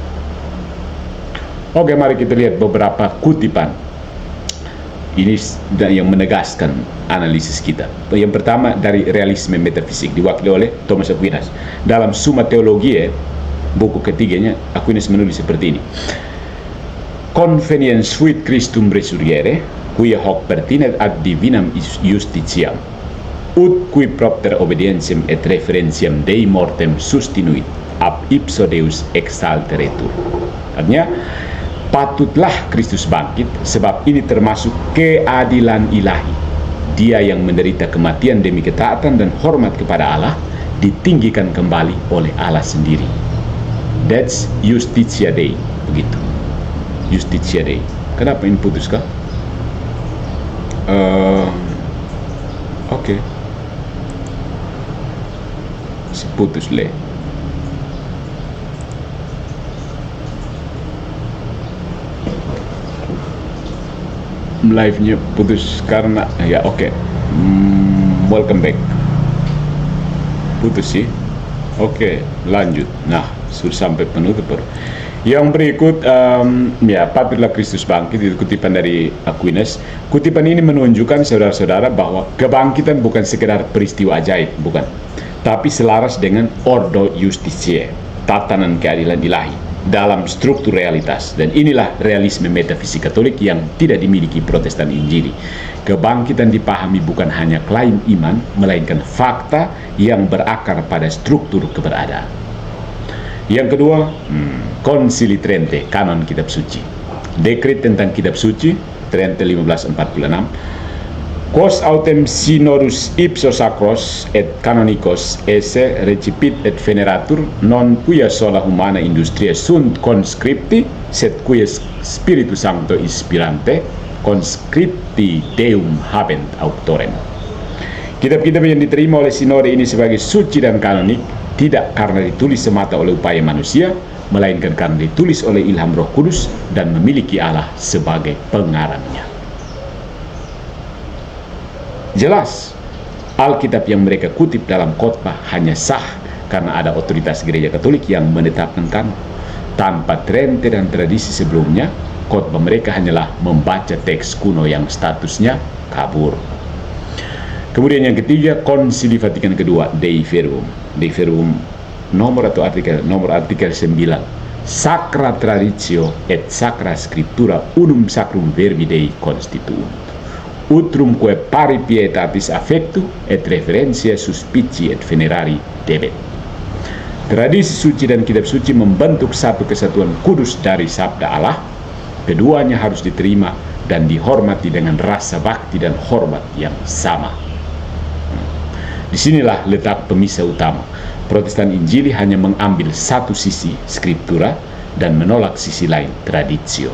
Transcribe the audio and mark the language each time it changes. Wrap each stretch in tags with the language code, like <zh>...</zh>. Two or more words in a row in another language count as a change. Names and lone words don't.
<id>Oke, mari kita lihat beberapa kutipan ini yang menegaskan analisis kita. Yang pertama dari realisme metafisik diwakili oleh Thomas Aquinas. Dalam Summa Theologiae, buku ketiganya, Aquinas menulis seperti ini.</id> <la>Conveniens fuit Christum resurgere, quia hoc pertinet ad divinam justitiam, ut qui propter obedientiam et referentiam Dei mortem sustinuit, ab ipso Deus exalteretur.</la> <id>Artinya, patutlah Kristus bangkit, sebab ini termasuk keadilan ilahi. Dia yang menderita kematian demi ketaatan dan hormat kepada Allah, ditinggikan kembali oleh Allah sendiri.</id> <la>That's Justitia Dei. Begitu. Justitia Dei.</la> <id>Kenapa ini putus kah? Oke. Putus le. Live-nya putus karena ya oke.</id> <en>Welcome back.</en> <id>Putus sih. Oke, lanjut. Nah, sudah sampai penutup baru. Yang berikut ya, patutlah Kristus bangkit, itu kutipan dari Aquinas. Kutipan ini menunjukkan saudara-saudara bahwa kebangkitan bukan sekedar peristiwa ajaib, bukan, tapi selaras dengan</id> <la>ordo justitiae,</la> <id>tatanan keadilan ilahi dalam struktur realitas. Dan inilah realisme metafisik Katolik yang tidak dimiliki Protestan Injili. Kebangkitan dipahami bukan hanya klaim iman, melainkan fakta yang berakar pada struktur keberadaan. Yang kedua, Konsili Trente, kanon kitab suci. Dekret tentang kitab suci, Trente 1546.</id> <la>Quos autem synodus ipso sacros et canonicos esse recipit et veneratur, non quia sola humana industria sunt conscripti, sed quia Spiritus Sancto inspirante conscripti Deum habent auctorem.</la> <id>Kitab-kitab yang diterima oleh sinode ini sebagai suci dan kanonik tidak karena ditulis semata oleh upaya manusia, melainkan karena ditulis oleh ilham Roh Kudus dan memiliki Allah sebagai pengarangnya. Jelas, Alkitab yang mereka kutip dalam khotbah hanya sah karena ada otoritas gereja Katolik yang menetapkan kanon. Tanpa Trente dan tradisi sebelumnya, khotbah mereka hanyalah membaca teks kuno yang statusnya kabur. Kemudian yang ketiga, Konsili Vatikan kedua, Dei Verbum. Dei Verbum nomor 9.</id> <la>Sacra traditio et sacra scriptura unum sacrum verbi Dei constituunt. Utrum quae pari pietatis affectu et referentia suspici et venerari debet.</la> <id>Tradisi suci dan kitab suci membentuk satu kesatuan kudus dari sabda Allah. Keduanya harus diterima dan dihormati dengan rasa bakti dan hormat yang sama. Disinilah letak pemisah utama. Protestan Injili hanya mengambil satu sisi, skriptura, dan menolak sisi lain, traditio.</id>